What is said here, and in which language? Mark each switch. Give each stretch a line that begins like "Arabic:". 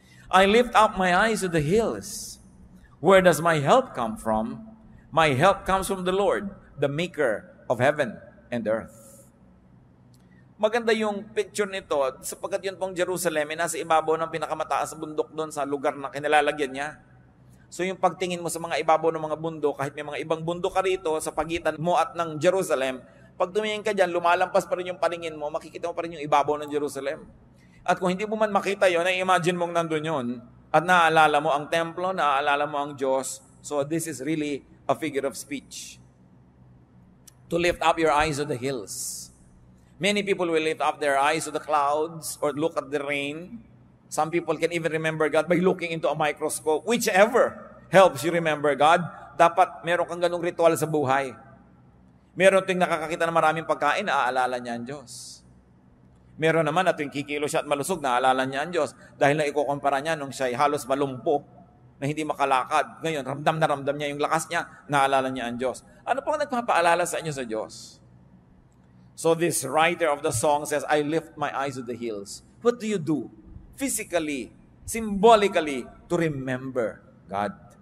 English: I lift up my eyes to the hills. Where does my help come from? My help comes from the Lord, the maker of heaven and earth.
Filipino: Maganda yung picture nito sapagkat yun pong Jerusalem ay nasa ibabaw ng pinakamataas na bundok doon sa lugar na kinalalagyan niya. So yung pagtingin mo sa mga ibabaw ng mga bundok, kahit may mga ibang bundok ka rito sa pagitan mo at ng Jerusalem, pag tumingin ka dyan, lumalampas pa rin yung paningin mo, makikita mo pa rin yung ibabaw ng Jerusalem. At kung hindi mo man makita yon, na-imagine mong nandun yun, at naaalala mo ang templo, naaalala mo ang Diyos.
English: So this is really a figure of speech. To lift up your eyes to the hills. Many people will lift up their eyes to the clouds or look at the rain. Some people can even remember God by looking into a microscope. Whichever helps you remember God,
Filipino: dapat meron kang ganung ritual sa buhay. Meron ting nakakakita ng maraming pagkain, naaalala niya ang Diyos. Meron naman na tuwing kikilo siya at malusog, naaalala niya ang Diyos. Dahil na ikukumpara niya nung siya halos malumpo na hindi makalakad. Ngayon, ramdam na ramdam niya yung lakas niya, naalala niya ang Diyos. Ano pang nagpapaalala sa inyo sa Diyos?
English: So this writer of the song says, I lift my eyes to the hills. What do you do? Physically, symbolically, to remember God.